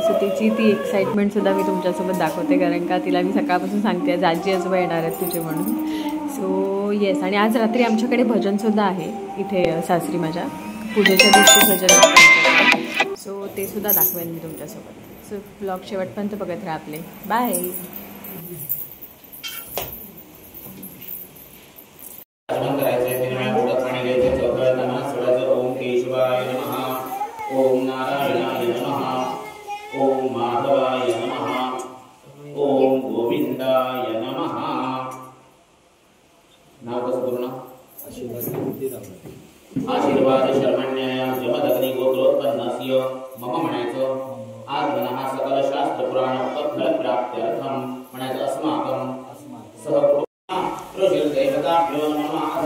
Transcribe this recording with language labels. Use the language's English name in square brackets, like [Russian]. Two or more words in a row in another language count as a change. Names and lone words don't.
[Marathi] सो ती एक्साइटमेंटसुद्धा मी तुमच्यासोबत दाखवते, कारण का तिला मी सकाळपासून सांगते आज आजी आजोबा येणार आहेत तुझे म्हणून। [English] so yes, [Marathi] आणि आज रात्री आमच्याकडे भजनसुद्धा आहे इथे सासरी माझ्या, पूजेच्या दिवशी भजन। सो ते सुद्धा दाखवेन मी तुमच्यासोबत। [English] so vlog [Marathi] शेवटपर्यंत बघत राहा आपले। बाय। [Sanskrit] ओम नारायणाय नमः। ओम माधवाय नमः। ओम गोविंदाय नमः। [Marathi] नाव कसं पूर्ण? [Sanskrit] आशीर्वाद शर्मण्याय जमदग्नी गोत्रोत्पन्नस्य मम म्हणायचं। आगमनः सकल शास्त्र पुराण फल प्राप्त्यर्थम म्हणायचं अस्माकं सह प्रसिद्ध देवताभ्यो नमः।